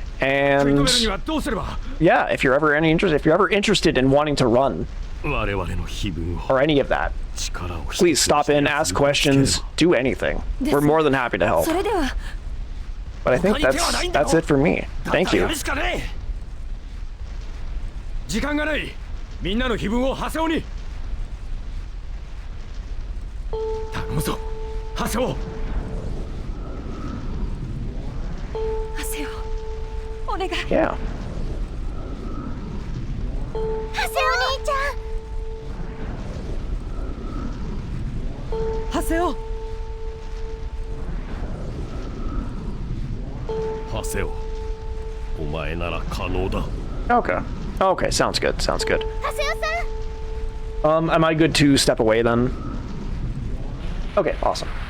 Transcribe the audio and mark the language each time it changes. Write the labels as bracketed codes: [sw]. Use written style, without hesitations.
[en] And yeah, if you're ever interested in wanting to run or any of that, please stop in, ask questions, do anything. We're more than happy to help. But I think that's it for me. Thank you. [ja] 時間がない。みんなの気分をハセオに。頼むぞ、ハセオ。ハセオ、お願い。 [en] Yeah. [ja] ハセオ兄ちゃん。ハセオ。ハセオ、お前なら可能だ。 [en] Okay. Okay, sounds good. Sounds good. Am I good to step away then? Okay, awesome.